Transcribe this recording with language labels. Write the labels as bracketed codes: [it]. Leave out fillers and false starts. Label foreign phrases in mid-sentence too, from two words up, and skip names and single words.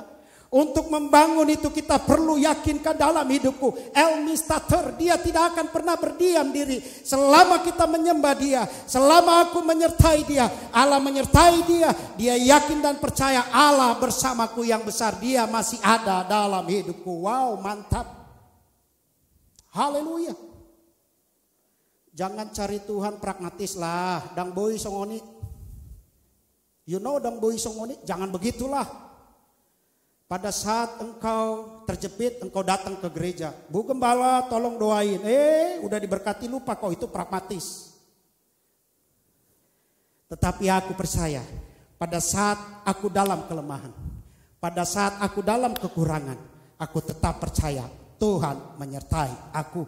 [id] Untuk membangun itu kita perlu yakinkan dalam hidupku, El Mistater, dia tidak akan pernah berdiam diri selama kita menyembah dia, selama aku menyertai dia, Allah menyertai dia. Dia yakin dan percaya Allah bersamaku yang besar, dia masih ada dalam hidupku. Wow, mantap. Haleluya. Jangan cari Tuhan pragmatis lah, [bbc] dang boy songoni. [en] You know [bbc] dang boy songoni, [id] jangan begitulah. Pada saat engkau terjepit, engkau datang ke gereja. Bu Gembala tolong doain. Udah diberkati, lupa kok, itu pragmatis. Tetapi aku percaya, pada saat aku dalam kelemahan, pada saat aku dalam kekurangan, aku tetap percaya Tuhan menyertai aku.